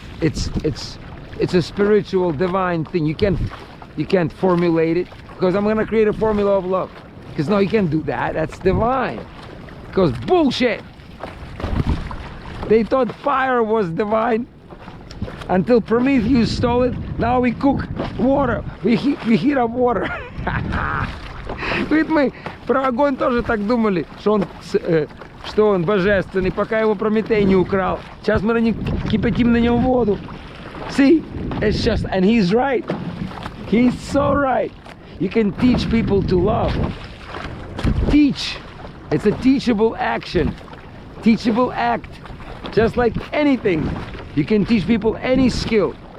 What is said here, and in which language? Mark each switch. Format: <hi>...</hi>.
<en>It's a spiritual, divine thing. You can't formulate it, because I'm gonna create a formula of love. Because no, you can't do that. That's divine. Because bullshit. They thought fire was divine until Prometheus stole it. Now we cook water. We heat up water.</en> <ru>Ведь мы про огонь тоже так думали, что он божественный, пока его Прометей не украл. Сейчас мы кипятим на нем воду.</ru> <en>See, it's just, and he's right. He's so right. You can teach people to love. Teach. It's a teachable action. Teachable act. Just like anything. You can teach people any skill.</en>